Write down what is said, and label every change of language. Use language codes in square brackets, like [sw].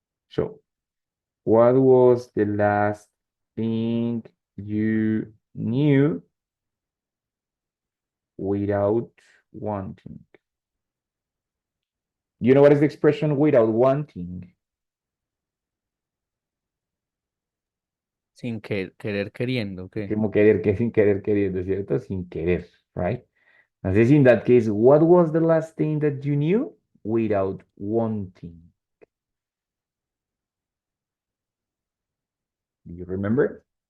[en] So, what was the last thing you knew without wanting? You know what is the expression without wanting? [es] Sin querer queriendo, ¿qué? Como querer, que sin querer, queriendo, ¿cierto? Sin querer, right? Entonces, [en] in that case, what was the last thing that you knew without wanting? Do you remember?